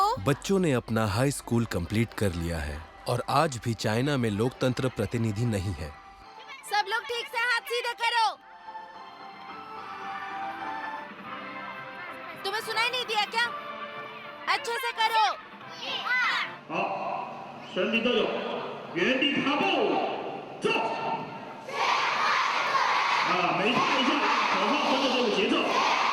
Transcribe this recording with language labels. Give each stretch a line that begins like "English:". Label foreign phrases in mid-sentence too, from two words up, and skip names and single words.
Hindi: बच्चों ने अपना हाई स्कूल कंप्लीट कर लिया है और आज भी चाइना में लोकतंत्र प्रतिनिधि नहीं है। सब लोग ठीक से हाथ सीधे करो। तुम्हें सुनाई नहीं दिया क्या? अच्छे से करो।
Chinese: 好，全体都有原地踏步，走。每踏一下，口号跟着这个节奏。